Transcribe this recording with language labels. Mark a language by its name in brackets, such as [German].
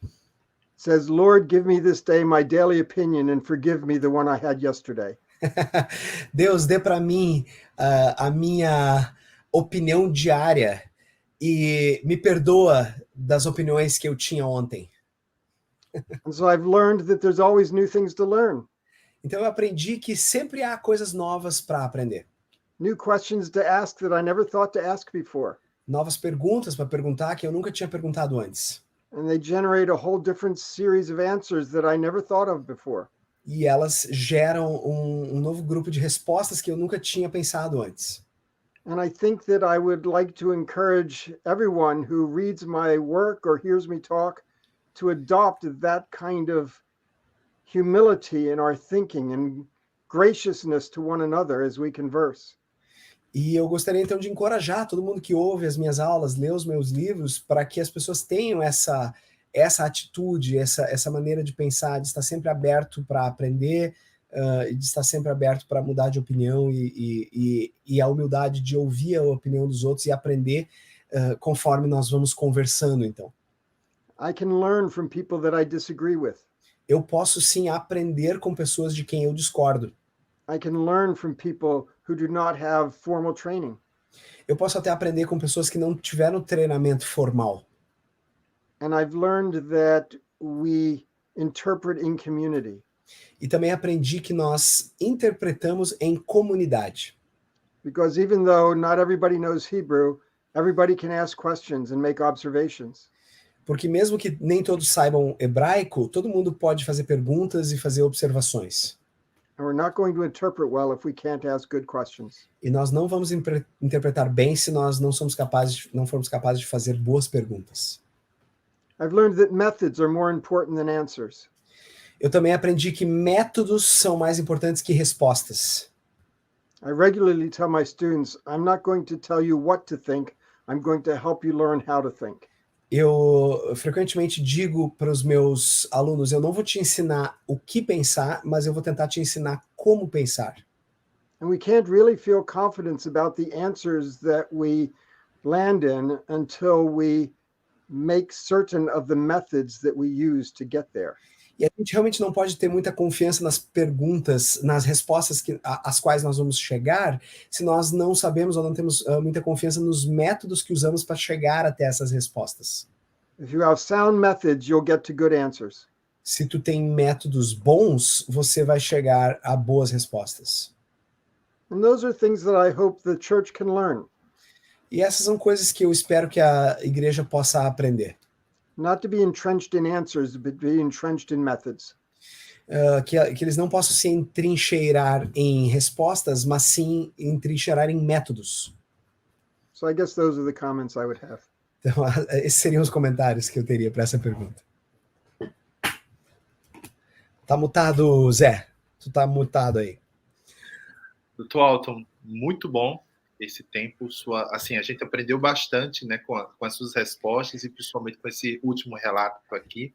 [English] It says, Lord, give me this day my daily opinion and forgive me the one I had yesterday. [Portuguese] Deus, dê para mim a minha opinião diária e me perdoa das opiniões que eu tinha ontem. [English] And so I've learned that there's always new things to learn. [Portuguese] Então eu aprendi que sempre há coisas novas para aprender. [English] New questions to ask that I never thought to ask before. [Portuguese] Novas perguntas para perguntar que eu nunca tinha perguntado antes. [English] And they generate a whole different series of answers that I never thought of before. [Portuguese] E elas geram um novo grupo de respostas que eu nunca tinha pensado antes. [English] And I think that I would like to encourage everyone who reads my work or hears me talk to adopt that kind of humility in our thinking and graciousness to one another as we converse. [Portuguese] E eu gostaria então de encorajar todo mundo que ouve as minhas aulas, lê os meus livros, para que as pessoas tenham essa atitude, essa maneira de pensar, de estar sempre aberto para aprender e de estar sempre aberto para mudar de opinião e a humildade de ouvir a opinião dos outros e aprender conforme nós vamos conversando, então. [English] I can learn from people that I disagree with. [Portuguese] Eu posso sim aprender com pessoas de quem eu discordo. [English] I can learn from people who do not have formal training. [Portuguese] Eu posso até aprender com pessoas que não tiveram treinamento formal. [English] And I've learned that we interpret in community. [Portuguese] E também aprendi que nós interpretamos em comunidade. [English] Because even though not everybody knows Hebrew, everybody can ask questions and make observations. [Portuguese] porque mesmo que nem todos saibam hebraico, todo mundo pode fazer perguntas e fazer observações. [English] And we're not going to interpret well if we can't ask good questions. [Portuguese] E nós não vamos interpretar bem se nós não formos capazes de fazer boas perguntas. [English] I've learned that methods are more important than answers. [Portuguese] Eu também aprendi que métodos são mais importantes que respostas. [English] I regularly tell my students, I'm not going to tell you what to think, I'm going to help you learn how to think. [Portuguese] Eu frequentemente digo para os meus alunos, eu não vou te ensinar o que pensar, mas eu vou tentar te ensinar como pensar. [English] And we can't really feel confidence about the answers that we land in until we make certain of the methods that we use to get there. [Portuguese] E a gente realmente não pode ter muita confiança nas perguntas, nas respostas às quais nós vamos chegar, se nós não sabemos ou não temos muita confiança nos métodos que usamos para chegar até essas respostas. [English] If you have sound methods, you'll get to good answers. [Portuguese] Se tu tem métodos bons, você vai chegar a boas respostas. [English] And those are things that I hope the church can learn. [Portuguese] E essas são coisas que eu espero que a igreja possa aprender. [English] Not to be entrenched in answers, but be entrenched in methods. [Portuguese] Que eles não possam se entrincheirar em respostas, mas sim entrincheirar em métodos. [English] So I guess those are the comments I would have. [Portuguese] Então, esses seriam os comentários que eu teria para essa pergunta. Tá mutado, Zé. Tu tá mutado aí. Dr. Alton, muito bom esse tempo. Assim, a gente aprendeu bastante, né, com as suas respostas e principalmente com esse último relato aqui.